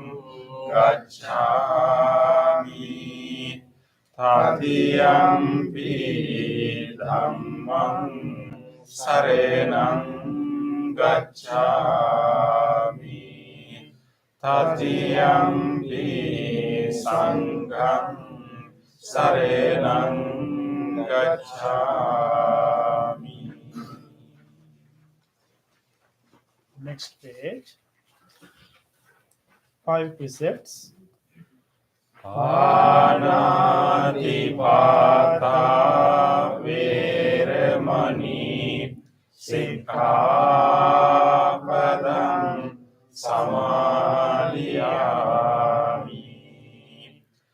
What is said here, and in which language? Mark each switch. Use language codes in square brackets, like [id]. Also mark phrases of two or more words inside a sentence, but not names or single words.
[pi] gacchami, Tatiyampi Dhammang saranam gacchami, Tatiyampi Sanghang saranam gacchami. [en] Next page. 5 precepts. [pi] Panatipata veramani sikkhapadam samadhiyami.